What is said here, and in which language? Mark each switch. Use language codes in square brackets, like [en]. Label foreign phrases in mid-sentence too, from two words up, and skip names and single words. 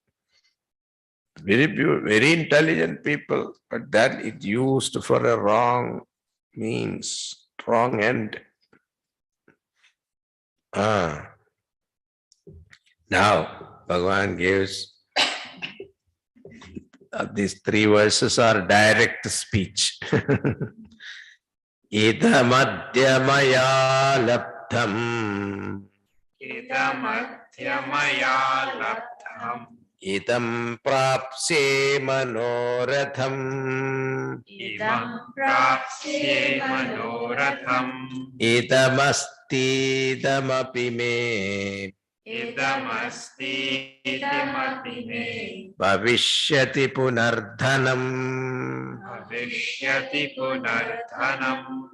[en] Very intelligent people, but that is used for a wrong means, wrong end. Now, Bhagavan gives these 3 verses are direct speech. [sa] इदमद्यमया लब्धम्. इदमद्यमया लब्धम्. इदम् प्राप्स्ये मनोरथम्. इदम् प्राप्स्ये मनोरथम्. इदमस्ति इदमपि मे. इदमस्ति इदमपि मे. भविष्यति पुनर्धनम्. भविष्यति पुनर्धनम्.